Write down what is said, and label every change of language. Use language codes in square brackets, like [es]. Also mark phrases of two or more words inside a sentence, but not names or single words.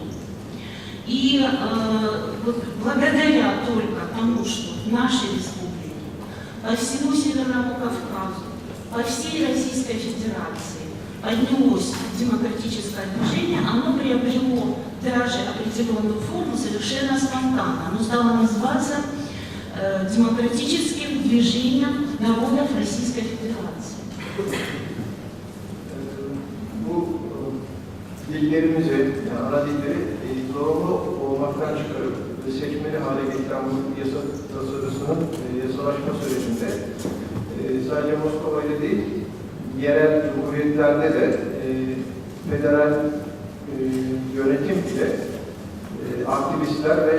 [ru] И вот благодаря только тому, что в нашей республике, по всему Северному Кавказу, по всей Российской Федерации поднялось демократическое движение, оно приобрело даже определенную форму совершенно спонтанно. Оно стало называться демократическим движением народов Российской Federasyası. [tr] Bu dillerimizi, yani ana dilleri zorunlu olmaktan çıkarıp ve seçmeli hale getiren bu yasa tasarısının yasalaşma sürecinde sadece Moskova'da değil, yerel cumhuriyetlerde de federal yönetim bile aktivistler ve